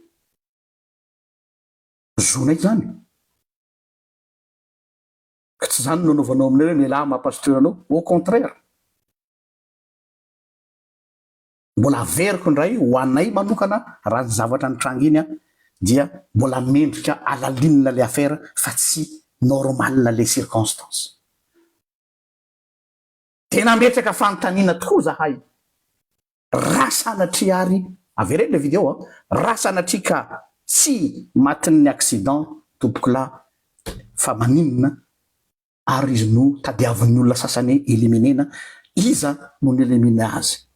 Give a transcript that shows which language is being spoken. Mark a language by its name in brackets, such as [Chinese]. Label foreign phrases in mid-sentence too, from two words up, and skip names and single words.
[Malagasy] zonay zany ka tsy zany nanaovanao aminay hoe mialahy mampasteuranao [French] au contraire [Malagasy] mbola averiko ndray ho anay manokana raha ny zavatra nitranga iny a dia mbola mendrika alalinina le affaire fa tsy [French] normal les circonstances [Malagasy] tena metraka fanontaniana tokoa zahay rasanatri ary avereny [French] le vidéo [Malagasy] rasanatri ka tsy matin'ny accident tompoko la fa maninona ary izy no tadiavin'ny olona sasany éliminena iza no nielimine azy